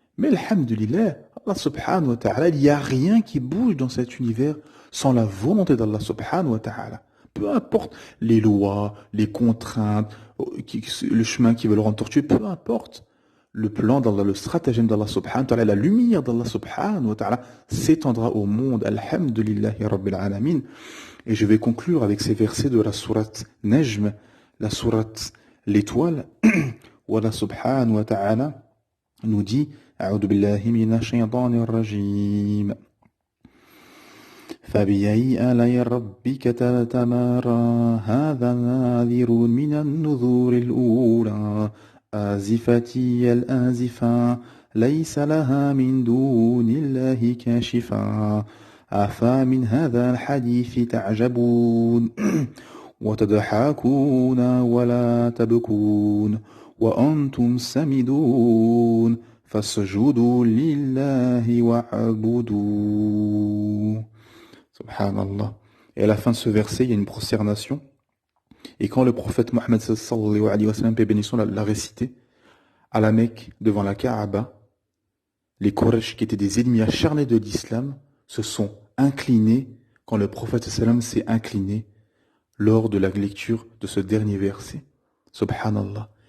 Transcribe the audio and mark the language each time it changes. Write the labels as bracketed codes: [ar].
[fr] Mais alhamdulillah, Allah subhanahu wa ta'ala, il n'y a rien qui bouge dans cet univers sans la volonté d'Allah subhanahu wa ta'ala. Peu importe les lois, les contraintes, le chemin qui veut le rendre tortueux, peu importe. Le plan d'Allah, le stratagème d'Allah subhanahu wa ta'ala, la lumière d'Allah subhanahu wa ta'ala s'étendra au monde. [ar] Alhamdulillahi rabbil alamin. [fr] Et je vais conclure avec ces versets de la sourate Najm, la sourate L'étoile, où Allah subhanahu wa ta'ala nous dit [ar] أعوذ بالله من الشيطان الرجيم فبأي آلاء ربك تتمارى هذا نذير من النذور الأولى آزفة الآزفة ليس لها من دون الله كاشفة أفمن هذا الحديث تعجبون وتضحكون ولا تبكون وأنتم سامدون فاسجدوا لله واعبدوا. Subhanallah. [fr] Et à la fin de ce verset, il y a une prosternation. Et quand le prophète Mohammed sallallahu alayhi wa sallam, paix et bénédiction, l'a récité à la Mecque, devant la Kaaba, les Quraysh, qui étaient des ennemis acharnés de l'islam, se sont inclinés quand le prophète sallam s'est incliné lors de la lecture de ce dernier verset. Subhanallah.